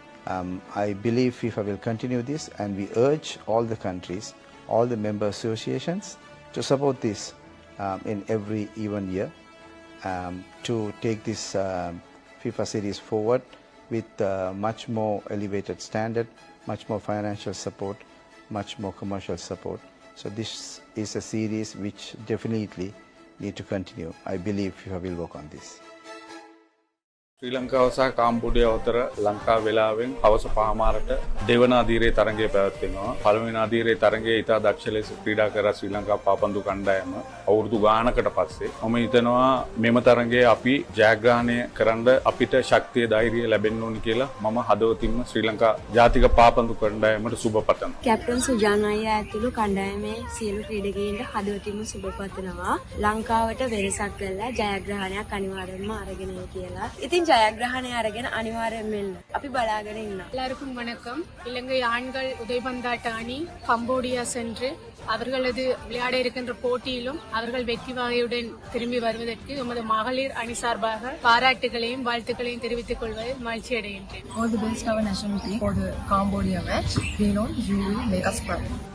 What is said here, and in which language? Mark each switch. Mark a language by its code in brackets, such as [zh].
[en] I believe FIFA will continue this, and we urge all the countries, all the member associations to support this in every even year, to take this FIFA series forward with much more elevated standard, much more financial support, much more commercial support. So this is a series which definitely need to continue. I believe FIFA will work on this. [si] ශ්‍රී ලංකාව සහ කාම්බෝඩියාව අතර ලංකා වේලාවෙන් හවස 5:00ට දෙවන අධීරයේ තරගය පැවැත්වෙනවා. පළවෙනි අධීරයේ තරගයේ ඉතා දක්ෂ ලෙස ක්‍රීඩා කරා ශ්‍රී ලංකා පාපන්දු කණ්ඩායම අවුරුදු ගානකට පස්සේ මම හිතනවා මෙම තරගයේ අපි ජයග්‍රහණය කරන්න අපිට ශක්තිය ධෛර්යය ලැබෙන්න ඕනි කියලා මම හදවතින්ම ශ්‍රී ලංකා ජාතික පාපන්දු කණ්ඩායමට සුබ පතනවා. කැප්ටන් සුජාන් අයියා ඇතුළු කණ්ඩායමේ සියලු ක්‍රීඩකයින්ට හදවතින්ම සුබ පතනවා. ලංකාවට වෙනසක් කළා ජයග්‍රහණයක් අනිවාර්යයෙන්ම අරගෙන එයි කියලා. ඉතින් ජයග්‍රහණය අරගෙන අනිවාර්යෙන් මෙන්න අපි බලාගෙන ඉන්නවා. [ta] எல்லாருக்கும் வணக்கம். இலங்கை ஆண்கள் உதைபந்தாட்ட அணி கம்போடியா சென்று அவர்களது விளையாட இருக்கின்ற போட்டியிலும் அவர்கள் வெற்றி வாகையுடன் திரும்பி வருவதற்கு எமது மகளிர் அணி சார்பாக பாராட்டுகளையும் வாழ்த்துக்களையும் தெரிவித்துக் கொள்வதில் மகிழ்ச்சி அடைகின்றேன். [en] All the best our national team for the Cambodia match. We know you will make us proud.